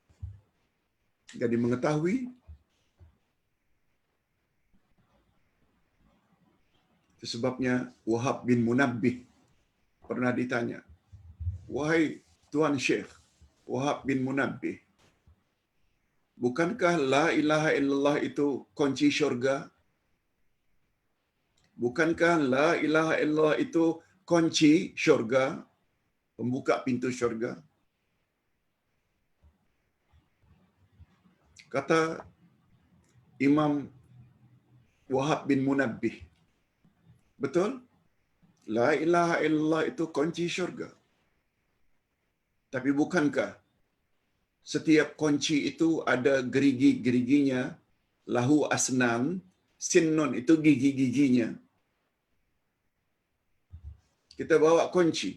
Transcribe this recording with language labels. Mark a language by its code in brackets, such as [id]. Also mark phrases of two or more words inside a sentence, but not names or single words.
[ms] Jadi mengetahui Itu sebabnya Wahab bin Munabbih pernah ditanya, "Wahai Tuan Syekh Wahab bin Munabbih, bukankah [ar] la ilaha illallah [ms] itu kunci syurga? Bukankah [ar] la ilaha illallah [ms] itu kunci syurga, pembuka pintu syurga?" Kata Imam Wahab bin Munabbih, betul, [ar] la ilaha illallah [ms] itu kunci syurga. Tapi bukankah setiap kunci itu ada gerigi-geriginya, [ar] lahu asnan, [ms] sinnun itu gigi-giginya. Kita bawa kunci.